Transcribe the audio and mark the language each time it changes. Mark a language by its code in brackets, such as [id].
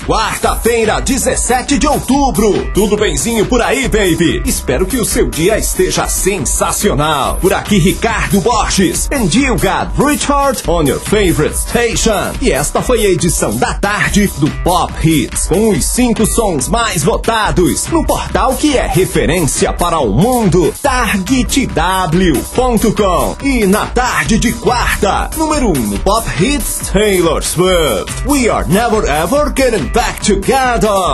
[pt] Quarta-feira, 17 de outubro. Tudo bemzinho por aí, baby? Espero que o seu dia esteja sensacional. Por aqui, Ricardo Borges. [en] And you got Richard on your favorite station. [pt] E esta foi a edição da tarde do Pop Hits, com os 5 sons mais votados no portal que é referência para o mundo, TargetW.com. E na tarde de quarta, número 1 Pop Hits, Taylor Swift, We Are Never Ever Getting Back Together.